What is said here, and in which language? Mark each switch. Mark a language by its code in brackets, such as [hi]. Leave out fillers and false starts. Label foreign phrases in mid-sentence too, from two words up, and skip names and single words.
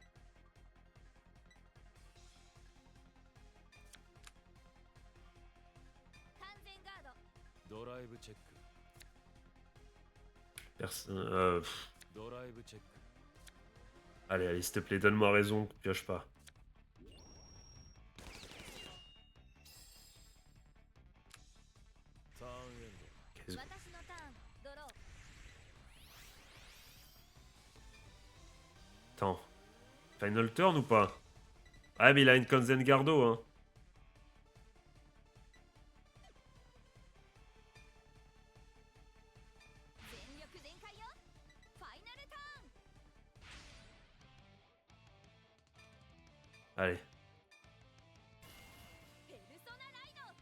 [ja] スライブチェック [fr] Personne. [ja] ドライブチェック [fr] Allez, allez, s'il te plaît, donne-moi raison, pioche pas. [ja] ターンエンド [fr] Qu'est-ce- [ja] 私のターンドロー [fr] Attends. [en] Final turn [fr] ou pas? Ah, mais il a une Kanzengardo, hein. [ja] 全力全開よファイナルターン [fr] Allez, [ja] ペルソナライド